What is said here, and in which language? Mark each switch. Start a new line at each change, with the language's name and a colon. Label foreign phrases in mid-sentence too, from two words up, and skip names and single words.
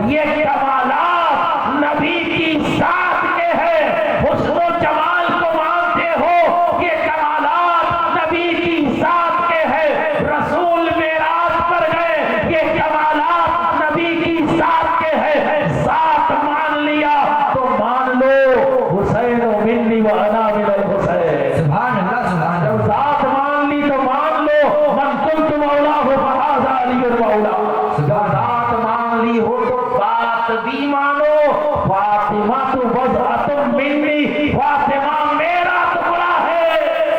Urdu: یہ کمالات نبی کی ذات کے ہیں. حسن و جمال کو مانتے ہو, یہ کمالات نبی کی ذات کے ہیں. رسول معراج پر گئے, یہ کمالات نبی کی ذات کے ہیں. ذات مان لیا تو مان لو
Arabic: حسین منی و انا من الحسین. سبحان اللہ سبحان
Urdu: جب
Arabic: اللہ.
Urdu: ذات مان لی تو مان لو
Arabic: من کنت مولاہ فہذا علی المولا.
Urdu: جب ذات مان لی ہو تو بات بھی مانو. فاطمہ تو
Arabic: بضعۃ منی,
Urdu: فاطمہ میرا ٹکڑا ہے.